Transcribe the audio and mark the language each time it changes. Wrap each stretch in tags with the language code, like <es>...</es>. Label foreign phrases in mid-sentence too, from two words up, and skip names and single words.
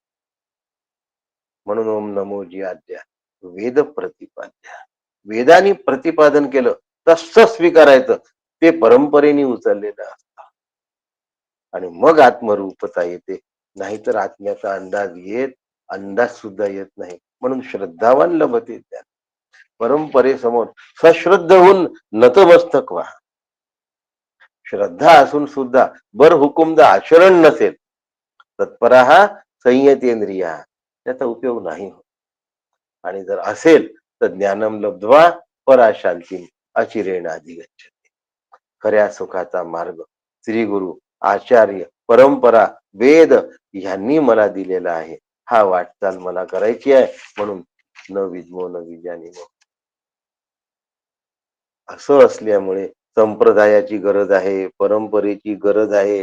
<mr>म्हणून ओम नमो जी आद्या वेद प्रतिपाद्या. वेदानी प्रतिपादन केलं तसं स्वीकारायचं, ते परंपरेने उचललेलं असतं. आणि मग आत्मरूपता येते. नाहीतर आत्म्याचा अंदाज सुद्धा येत नाही. म्हणून</mr> <sa>श्रद्धावान लभते ज्ञान.</sa> <mr>परंपरेसमोर सश्रद्ध होऊन नतमस्तक व्हा. श्रद्धा असून सुद्धा बर हुकुमदा आचरण नसेल,</mr> <sa>तत्परा संयतेंद्रिया,</sa> <mr>त्याचा उपयोग नाही होत. आणि जर असेल तर</mr> <sa>ज्ञानम लब्ध्वा पराशांती अचिरेण अधिगच्छति.</sa> <mr>खऱ्या सुखाचा मार्ग श्री गुरु, आचार्य, परंपरा, वेद यांनी मला दिलेला आहे. हा वाटचाल मला करायची आहे. म्हणून</mr> <sa>न विद्मो न विजानीमो.</sa> <mr>असं असल्यामुळे संप्रदायाची गरज आहे, परंपरेची गरज आहे.</mr>